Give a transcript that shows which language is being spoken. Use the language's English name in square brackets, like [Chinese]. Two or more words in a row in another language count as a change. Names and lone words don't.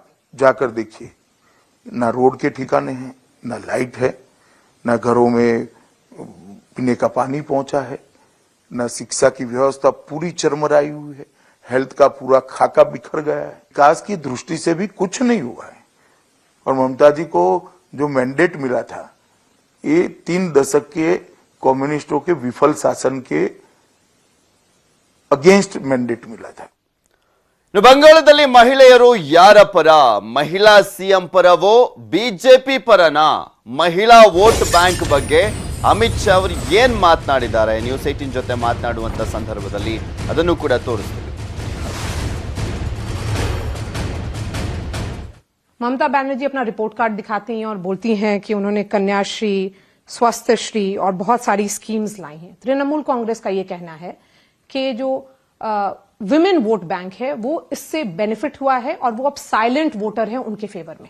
[Hindi] जाकर देखिए ना रोड के ठिकाने हैं ना लाइट है ना घरों में पीने का पानी पहुंचा है ना शिक्षा की व्यवस्था पूरी चरमराई हुई है हेल्थ का पूरा खाका बिखर गया है विकास की दृष्टि से भी कुछ नहीं हुआ है और ममता जी को जो मैंडेट मिला था ये 3 दशक के कम्युनिस्टों के विफल शासन के [English] against mandate [Hindi] मिला था [Kannada] ಬಂಗಾಳದಲ್ಲಿ ಮಹಿಳೆಯರು ಯಾರ ಪರ ಮಹಿಳಾ ಸಿಎಂ ಪರವೋ ಬಿಜೆಪಿ ಪರನಾ ಮಹಿಳಾ [English] vote bank [Kannada] ಬಗ್ಗೆ ಅಮಿತ್ ಶಾ ಅವರು ಏನ್ ಮಾತನಾಡಿದ್ದಾರೆ ನ್ಯೂಸ್ 18 ಜೊತೆ ಮಾತನಾಡುವಂತ ಸಂದರ್ಭದಲ್ಲಿ ಅದನ್ನು ಕೂಡ ತೋರಿಸ್ತೀವಿ [Hindi] ममता बनर्जी अपना [English] report card [Hindi] दिखाती हैं और बोलती हैं कि उन्होंने कन्याश्री स्वास्थ्य श्री और बहुत सारी स्कीम्स लाई हैं तृणमूल कांग्रेस का ये कहना है कि जो [English] women vote bank [Hindi] है वो इससे बेनिफिट हुआ है और वो अब [English] silent voter [Hindi] है उनके फेवर में